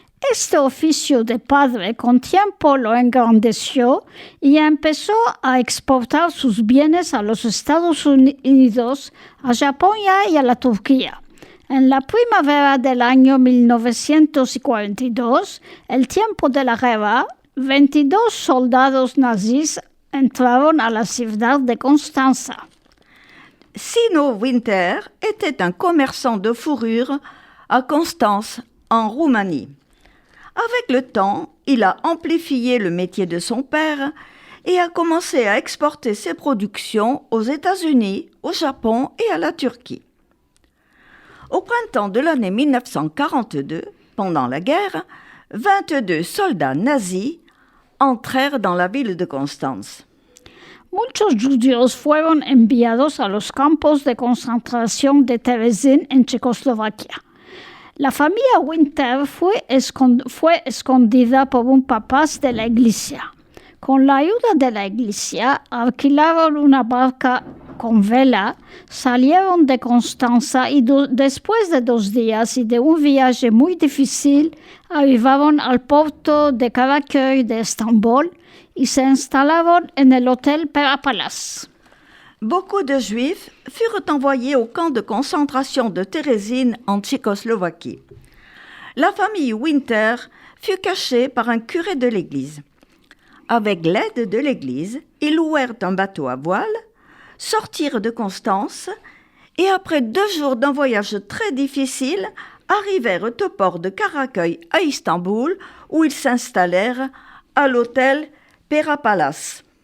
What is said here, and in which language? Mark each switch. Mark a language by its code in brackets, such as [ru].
[lad] Este oficio de padre con tiempo lo engrandeció y empezó a exportar sus bienes a los Estados Unidos, a Japón y a la Turquía. En la primavera del año 1942, el tiempo de la guerra, 22 soldados nazis entraron a la ciudad de Constanza. [fr] Sino Winter était un commerçant de fourrure à Constance, en Roumanie. Avec le temps, il a amplifié le métier de son père et a commencé à exporter ses productions aux États-Unis, au Japon et à la Turquie. Au printemps de l'année 1942, pendant la guerre, 22 soldats nazis entrèrent dans la ville de Constance. [lad] Muchos judíos fueron enviados a los campos de concentración de Terezín en Checoslovaquia. La familia Winter fue escondida por un papás de la iglesia. Con la ayuda de la iglesia, alquilaron una barca con vela, salieron de Constanza y después de 2 días y de un viaje muy difícil, arribaron al puerto de Karaköy de Estambul y se instalaron en el Hotel Perapalas. [fr] Beaucoup de Juifs furent envoyés au camp de concentration de Terezín en Tchécoslovaquie. La famille Winter fut cachée par un curé de l'église. Avec l'aide de l'église, ils louèrent un bateau à voile, sortirent de Constance et après 2 jours d'un voyage très difficile, arrivèrent au port de Karaköy à Istanbul où ils s'installèrent à l'hôtel Perapalas.